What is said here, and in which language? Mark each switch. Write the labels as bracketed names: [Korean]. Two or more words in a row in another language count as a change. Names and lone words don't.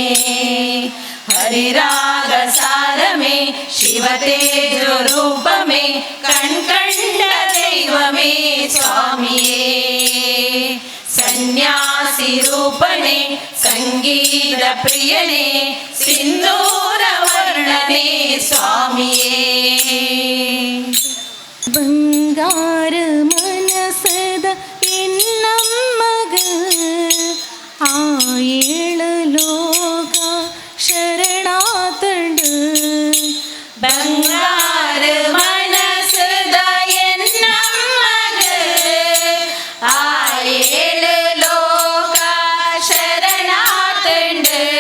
[Malayalam] ഹരിരാഗസാരമേ ശിവതേജോ രൂപമേ കൺകണ്ട ദൈവമേ സ്വാമിയേ. സന്യാസി രൂപനെ സംഗീത പ്രിയനെ സിന്ദൂരവർണ്ണനെ സ്വാമിയേ. [Tulu] ಬಂಗಾರ ಮನಸದ ಎನ್ನಮ್ಮಗ ಆ ಏಳಲೋಕ ಶರಣಾತಂಡು. ಬಂಗಾರ ಮನಸದ ಎನ್ನಮ್ಮಗ ಆ ಏಳು ಲೋಕ ಶರಣಾತಂಡು.